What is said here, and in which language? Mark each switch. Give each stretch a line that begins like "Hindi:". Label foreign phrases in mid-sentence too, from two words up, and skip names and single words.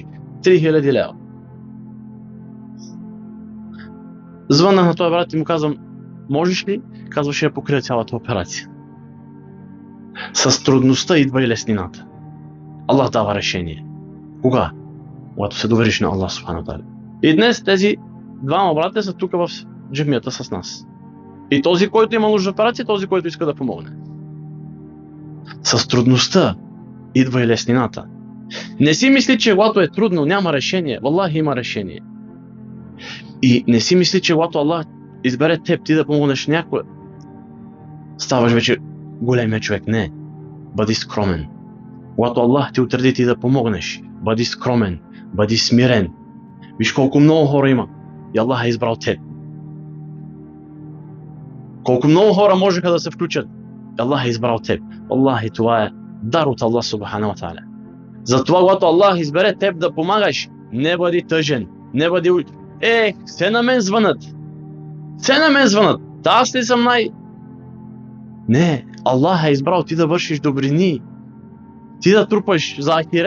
Bulgarian: 3000 лева. Звъннах на този брат и му казвам: можеш ли? Казва: ще я покрия цялата операция. С трудността идва и леснината. Аллах дава решение. Кога? Когато се довериш на Аллах
Arabic: سبحانه وتعالى.
Bulgarian: И днес тези двама брата са тук в джамията с нас. И този, който има нужда от операция, този, който иска да помогне. С трудността идва и леснината. Не си мисли, че когато е трудно няма решение. Валлахи има решение. И не си мисли, че когато Аллах избере теб, ти да помогнеш някой, ставаш вече големия човек. Не. Бъди скромен. Когато Аллах ти отреди ти да помогнеш, бъди скромен, бъди смирен. Виж колко много хора има и Аллах е избрал теб. Колко много хора можеха да се включат и Аллах е избрал теб. Аллах, и това е дар от Аллах
Arabic: سبحانه وتعالى.
Bulgarian: Затова, когато Аллах избере теб да помагаш, не бъди тъжен, не бъди: все на мен звънат. Да, аз ли съм Не, Аллах е избрал ти да вършиш добрини, ти да трупаш за ахирета.